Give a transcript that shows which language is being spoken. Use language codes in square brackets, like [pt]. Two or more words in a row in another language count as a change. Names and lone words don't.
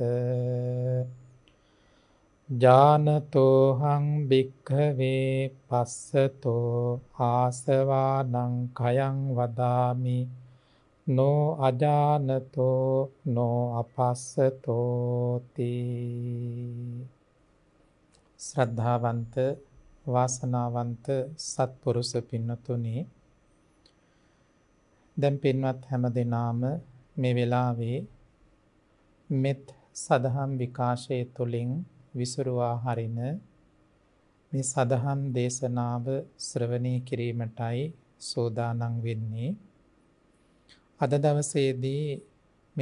[pi] ඥානතෝහං භික්ඛවේ පස්සතෝ ආසවානං khයං වදාමි නෝ අජානතෝ නෝ අපස්සතෝ තී [si] ශ්‍රද්ධාවන්ත වාසනාවන්ත සත්පුරුෂ පින්නතුනි දැන් පින්වත් හැම දිනාම මේ වෙලාවේ මෙත් සදහම් විකාශයේ තුලින් විසුරුවා හරින මේ සදහම් දේශනාව ශ්‍රවණය කිරීමටයි සෝදානම් වෙන්නේ අද දවසේදී මේ